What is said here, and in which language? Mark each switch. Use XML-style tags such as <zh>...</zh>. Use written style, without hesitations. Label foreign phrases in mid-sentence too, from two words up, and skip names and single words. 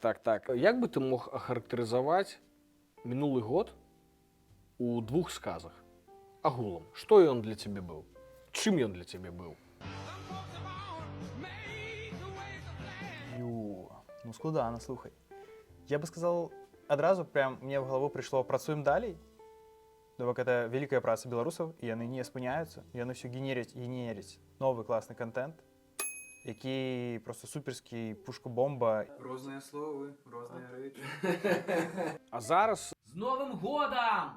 <be>Як бы ты мог ахарактарызаваць мінулы год у 2 сказах? Агулам, што ён для цябе быў? Чым ён для цябе быў? Ну, складана, слухай.</be> <ru>Я бы сказал, адразу прям мне в голову пришло</ru> <be>«працуем далей». Бок</be> <ru>это великая</ru> <be>праца беларусаў, і яны не спыняюцца, яны ўсё генеряць новы класны контент, які просто суперскі, пушка-бомба. Розныя словы, розныя рэчы. А зараз, З Новым годам!</be>